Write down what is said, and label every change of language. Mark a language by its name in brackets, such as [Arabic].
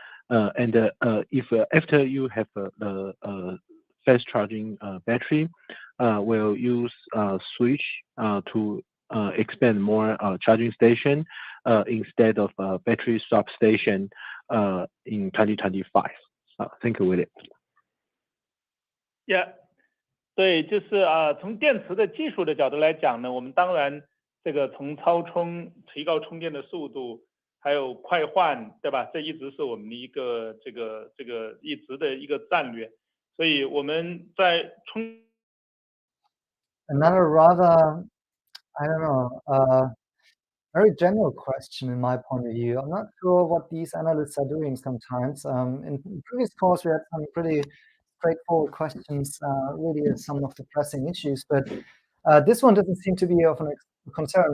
[English] And if after you have the fast charging battery, will you switch to expand more charging station instead of battery swap station in 2025? Thank you, William. [Chinese] Yeah， 对，就是从电池的技术的角度来讲呢，我们当然这个从超充、提高充电的速度，还有快换，对吧？这一直是我们的一个这个一直的一个战略。所以我们在充。 [English] Another rather, I don't know, very general question in my point of view. I'm not sure what these analysts are doing sometimes. In previous calls, we had some pretty straightforward questions, really some of the pressing issues, but this one doesn't seem to be of a concern.